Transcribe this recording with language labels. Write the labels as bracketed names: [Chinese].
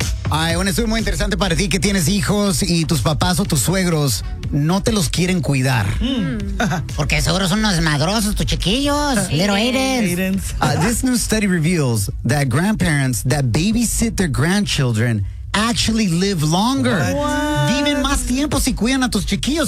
[Spanish] Ay, bueno, esto es muy interesante para ti que tienes hijos y tus papás o tus suegros no te los quieren cuidar. Porque seguro son unos madrosos, tus chiquillos. [English] Little Aidens. This new study reveals that grandparents that babysit their grandchildren actually live longer. What? [Spanish] Viven más tiempo si cuidan a tus chiquillos.